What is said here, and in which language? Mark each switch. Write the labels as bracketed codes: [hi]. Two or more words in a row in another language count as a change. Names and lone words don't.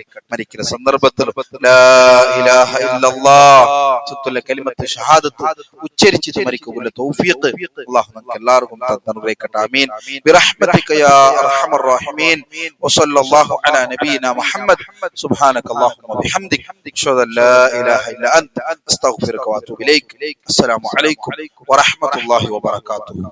[ml] മരിക്കുന്ന സന്ദർഭത്തിൽ [ar] لا إله إلا الله [ml] സത്തുൽ കലിമത്ത് ഷഹാദത്ത് ഉച്ചരിച്ച് മരിക്കുകയുള്ള തൗഫീഖ് അല്ലാഹു നമുക്ക് എല്ലാവർക്കും തന്ന് അനുഗ്രഹിക്കട്ടെ. [ar] آمين برحمتك يا أرحم الراحمين وصلى الله على نبينا محمد. سبحانك اللهم وبحمدك أشهد أن لا إله إلا أنت أستغفرك وأتوب إليك. السلام عليكم ورحمة الله وبركاته.